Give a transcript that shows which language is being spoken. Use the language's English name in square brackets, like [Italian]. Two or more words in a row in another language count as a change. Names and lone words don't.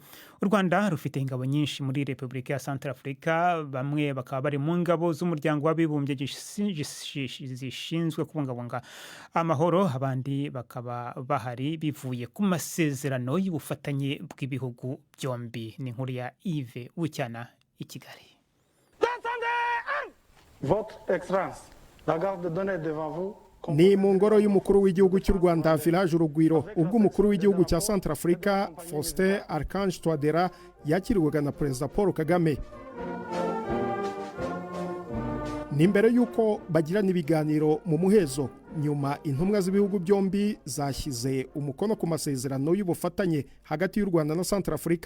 [Kinyarwanda] U Rwanda rufite ingabo nyinshi muri Repubulika ya Centrafrica, bamwe bakaba bari mu ngabo z'umuryango w'abibumbye zishinzwe kubungabunga amahoro, abandi bakaba bahari bivuye ku masezerano y'ubufatanye bw'ibihugu byombi. Ni inkuru ya Yves Bucyana i Kigali. [French] Votre Excellence, la garde donnée devant vous. [Kinyarwanda] Ni mu ngoro y'umukuru w'igihugu cy'u Rwanda Village Urugwiro, ubwo umukuru w'igihugu cya Centrafrica Faustin Archange Touadera yakiriwaga na Perezida Paul Kagame. Ni mbere y'uko bagirana ibiganiro mu muhezo, nyuma intumwa z'ibihugu byombi zashyize umukono ku masezerano y'ubufatanye hagati y'u Rwanda na Centrafrica.